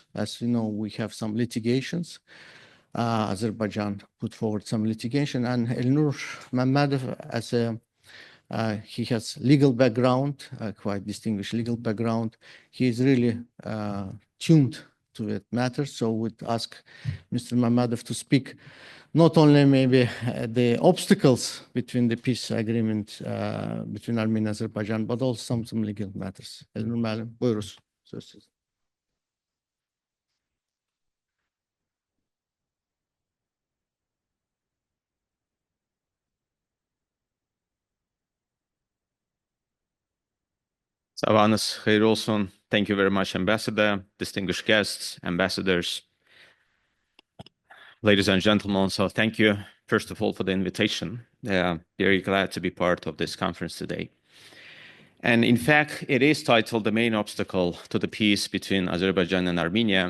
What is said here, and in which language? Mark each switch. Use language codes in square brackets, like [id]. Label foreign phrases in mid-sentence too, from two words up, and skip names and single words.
[en] As you know, we have some litigations. Azerbaijan put forward some litigation, and Elnur Mammadov, as a he has legal background, quite distinguished legal background. He is really tuned to that matter. So we'd ask Mr. Mammadov to speak not only maybe the obstacles between the peace agreement between Armenia and Azerbaijan, but also some legal matters. [az] Elnur Mammadov, buyuruz. Söz sizin. Sabahınız hayır olsun. [en] Thank you very much, Ambassador, distinguished guests, ambassadors, ladies and gentlemen. So thank you, first of all, for the invitation. Very glad to be part of this conference today. And in fact, it is titled The Main Obstacle to the Peace Between Azerbaijan and Armenia.